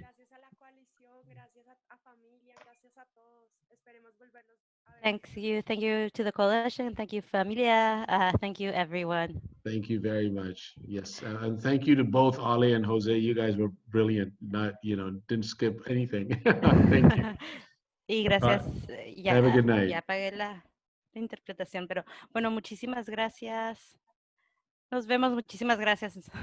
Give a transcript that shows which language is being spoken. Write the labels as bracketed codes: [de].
[es] Gracias a la coalición, gracias a familia, gracias a todos. Esperemos volvernos a ver. [en] thank you to the coalition. Thank you, familia. Thank you, everyone. Thank you very much. Yes, and thank you to both Ali and Jose. You guys were brilliant. Not, didn't skip anything. Thank you. [es] Y gracias. [en] Have a good night. [es] Ya apagué la interpretación, pero bueno, muchísimas gracias. Nos vemos. Muchísimas gracias.